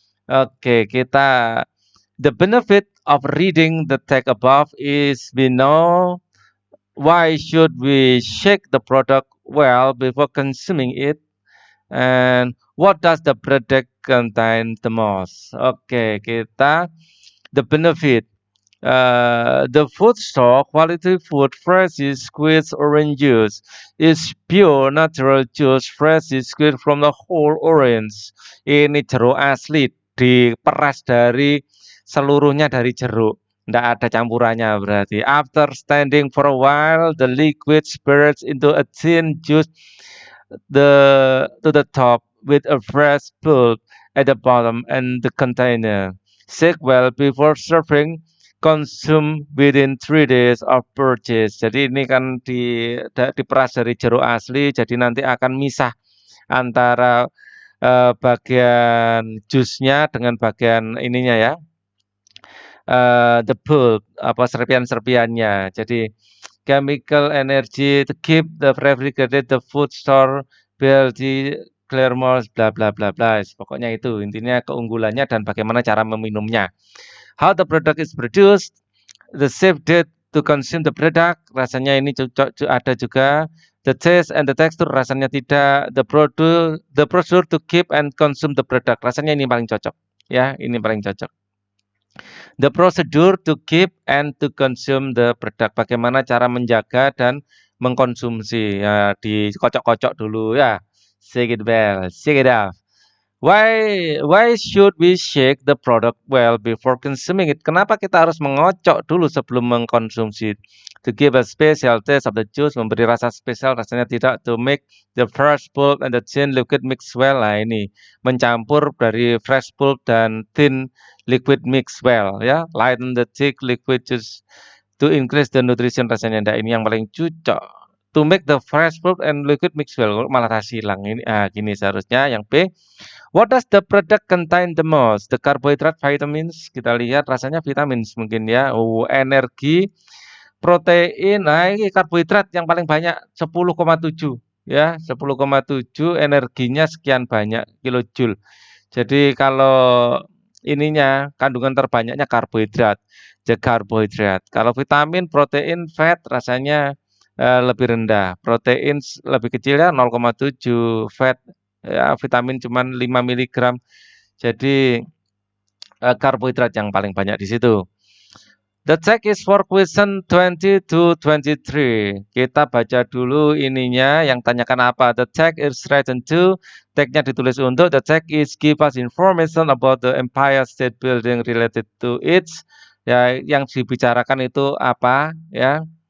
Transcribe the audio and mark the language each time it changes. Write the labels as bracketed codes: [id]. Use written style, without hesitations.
[en] Oke, the benefit of reading the text above is we know why should we shake the product well before consuming it, and what does the product contain the most. Oke, the benefit. The food store, quality food, fresh squeezed orange juice, is pure natural juice, fresh squeezed from the whole orange. [id] Ini jeruk asli, diperas dari seluruhnya dari jeruk. Tidak ada campurannya berarti. [en] After standing for a while, the liquid spirts into a thin juice to the top with a fresh pulp at the bottom and the container. Shake well before serving. Consume within 3 days of purchase. [id] Jadi ini kan diperas dari jeruk asli, jadi nanti akan misah antara bagian jusnya dengan bagian ininya ya, the pulp, serpian-serpiannya. [en] Jadi chemical energy to keep the refrigerated the food store healthy, clear more, bla bla bla bla. [id] Pokoknya itu intinya keunggulannya dan bagaimana cara meminumnya. [en] How the product is produced, the safe date to consume the product, [id] rasanya ini ada juga. [en] The taste and the texture, [id] rasanya tidak. [en] The procedure to keep and consume the product, [id] rasanya ini paling cocok. Ya, ini paling cocok. [en] The procedure to keep and to consume the product, [id] bagaimana cara menjaga dan mengkonsumsi. Ya, dikocok-kocok dulu ya. [en] Shake it well, shake it off. Why should we shake the product well before consuming it? [id] Kenapa kita harus mengocok dulu sebelum mengkonsumsi? [en] To give a special taste of the juice, [id] memberi rasa spesial, rasanya tidak. [en] To make the fresh pulp and the thin liquid mix well. [id] Nah ini mencampur dari [en] fresh pulp dan thin liquid mix well ya. Lighten the thick liquid juice to increase the nutrition, [id] rasanya enggak, ini yang paling cocok. [en] To make the fresh fruit and liquid mix well, [id] malah hilang ini. Gini seharusnya yang B. [en] What does the product contain the most? The carbohydrate, vitamins. [id] Kita lihat rasanya vitamins mungkin ya. Energi, protein. Nah, ini karbohidrat yang paling banyak 10,7 ya, 10,7, energinya sekian banyak kilojoule. Jadi kalau ininya kandungan terbanyaknya karbohidrat, karbohidrat. Kalau vitamin, protein, fat rasanya lebih rendah. Protein lebih kecil ya 0,7, fat ya vitamin cuman 5 mg. Jadi karbohidrat yang paling banyak di situ. [en] The text is for question 20 to 23. [id] Kita baca dulu ininya yang tanyakan apa. [en] The text is written to. [id] Text-nya ditulis untuk. [en] The text is give us information about the Empire State Building related to it. [id] Ya, yang dibicarakan itu apa ya.